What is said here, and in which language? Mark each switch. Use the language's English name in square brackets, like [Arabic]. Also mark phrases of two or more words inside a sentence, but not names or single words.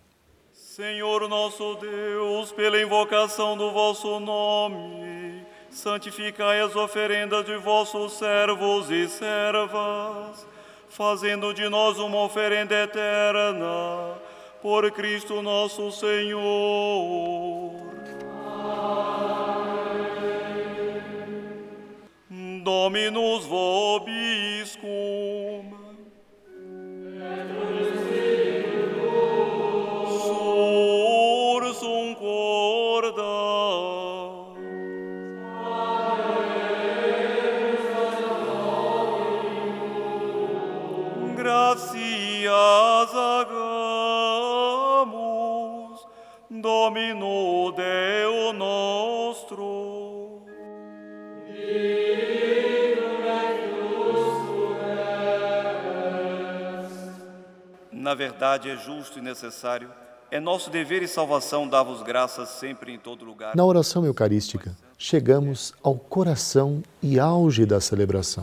[Portuguese] Senhor nosso Deus, pela invocação do vosso nome, santificai as oferendas de vossos servos e servas, fazendo de nós uma oferenda eterna, por Cristo nosso Senhor. [Latin] Dominus vobiscum. Sursum corda. Gratias agamus, Domino Deo nostro. [Portuguese] Na verdade, é justo e necessário, é nosso dever e salvação dar-vos graças sempre em todo lugar. Na oração eucarística, chegamos ao coração e auge da celebração.